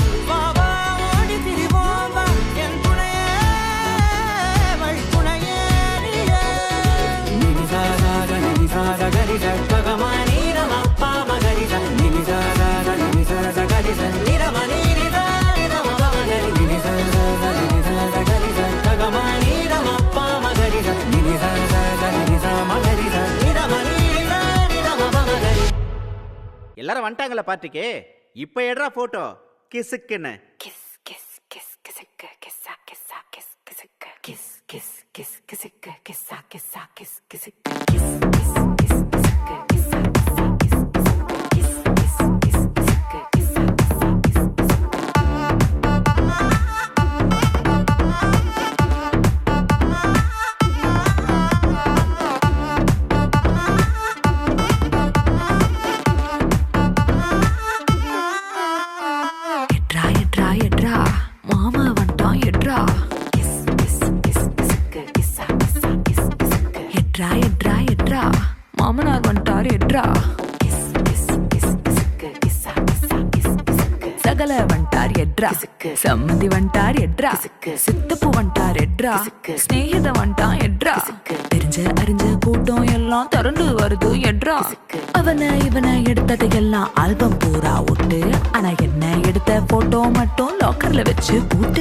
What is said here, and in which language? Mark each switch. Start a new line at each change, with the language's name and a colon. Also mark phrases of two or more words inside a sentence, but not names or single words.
Tamil: வா வா ஓடி திரிவோம் வா என் துணையே வழித்துணையே நீயே நினிசாக நினிசாக கரிச பகமானி ரமப்பா மகரிச நினிசாக நினிசாக கரிச நிரமணி நிதா நிரம மகரி நினிசாக நினிசாக கரிச பகமானி ரமப்பா மகரிச நினிசாக நினிசா மகரிச நிரமணி நிதா நிரம மகரி. எல்லாரும் வந்துட்டாங்களா பாட்டுக்கு? இப்ப எடுறா போட்டோ கிசுக்குன்னு.
English: Kiss, kiss, kiss, kissicka, kissa, kissa, kiss, kissicka, kiss, kiss, kiss, kissicka, kissa, kissa, kiss, kissicka, kiss, kiss, kiss, kissicka, kissa, kissa, kiss, kissicka, kiss, kiss, kiss, kissicka, kissa, kissa, kiss, kissicka.
Tamil: எட்ரா எட்ரா எட்ரா மாமா வந்துட்டான் எட்ரா.
English: Kiss, kiss, kiss, kissicka, kissa, kissa, kiss, kissicka.
Tamil: எட்ரா எட்ரா எட்ரா மாமனார் வந்துட்டார் எட்ரா.
English: Kiss, kiss, kiss, kissicka, kissa, kissa, kiss, kissicka.
Tamil: சகல வந்துட்டார் எட்ரா. சம்மந்தி வந்துட்டார் எட்ரா. சித்தப்பு வந்துட்டார் எட்ரா. ஸ்நேகித வந்துட்டான் எட்ரா. தெரிஞ்ச அறிஞ்ச கூட்டம் எல்லாம் திரண்டு வருது எட்ரா. அவனை இவனை எடுத்ததையெல்லாம் ஆல்பம் பூரா விட்டு ஆனா என்ன எடுத்த போட்டோ மட்டும் லாக்கர்ல வச்சு பூட்டு.